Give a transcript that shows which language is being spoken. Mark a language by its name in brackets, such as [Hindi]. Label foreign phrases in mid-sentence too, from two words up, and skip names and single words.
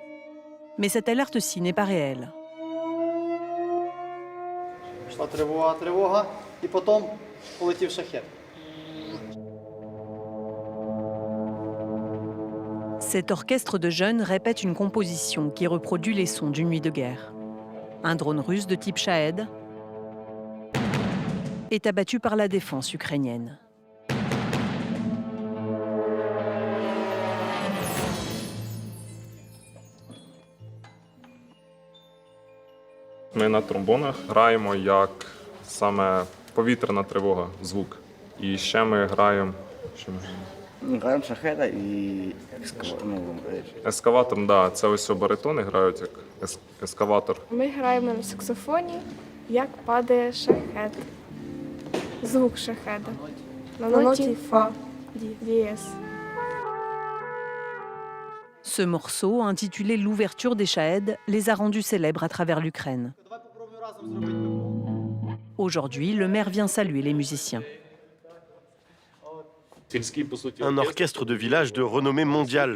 [French] Mais cette alerte-ci n'est pas réelle. Cet orchestre de jeunes répète une composition qui reproduit les sons d'une nuit de guerre. Un drone russe de type Shahed est abattu par la défense ukrainienne. [Ukrainian] Ми на тромбонах граємо як саме повітряна тривога, звук. І ще ми граємо Граємо шахеда і ескаватор, да, це ось баритони грають як ескаватор. Ми граємо на саксофоні, як падає шахед. Звук шахеда. На ноті фа, дієс. [French] Ce morceau, intitulé L'ouverture des Shahed, les a rendus célèbres à travers l'Ukraine. Aujourd'hui, le maire vient saluer les musiciens. Un orchestre de village de renommée mondiale.